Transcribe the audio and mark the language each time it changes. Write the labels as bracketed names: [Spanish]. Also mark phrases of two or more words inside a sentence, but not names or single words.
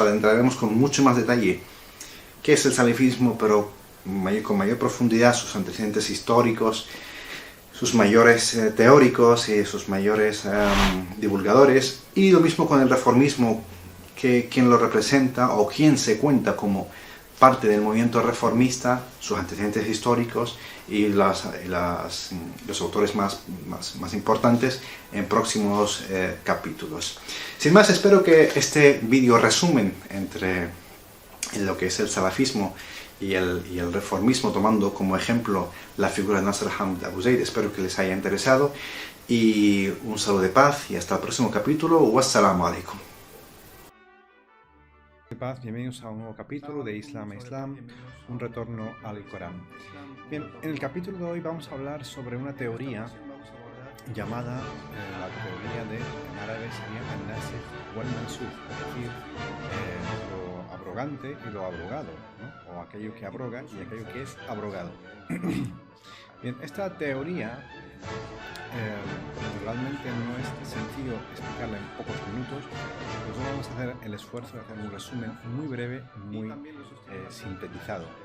[Spanish] adentraremos con mucho más detalle qué es el salafismo, pero con mayor profundidad, sus antecedentes históricos, sus mayores teóricos y sus mayores divulgadores, y lo mismo con el reformismo, quién lo representa o quién se cuenta como parte del movimiento reformista, sus antecedentes históricos y los autores más importantes en próximos capítulos. Sin más, espero que este vídeo resumen entre lo que es el salafismo y el reformismo, tomando como ejemplo la figura de Nasser Hamid Abu Zaid, espero que les haya interesado, y un saludo de paz y hasta el próximo capítulo. [Arabic] والسلام عليكم. [Spanish] Paz, bienvenidos a un nuevo capítulo de Islam e Islam, un retorno al Corán. Bien, en el capítulo de hoy vamos a hablar sobre una teoría llamada la teoría de, en árabe sería [Arabic] الناسخ والمنسوخ, [Spanish] es decir, lo abrogante y lo abrogado, ¿no? O aquello que abroga y aquello que es abrogado. Bien, esta teoría realmente no es sencillo explicarla en pocos minutos, pues vamos a hacer el esfuerzo de hacer un resumen muy breve, muy sintetizado.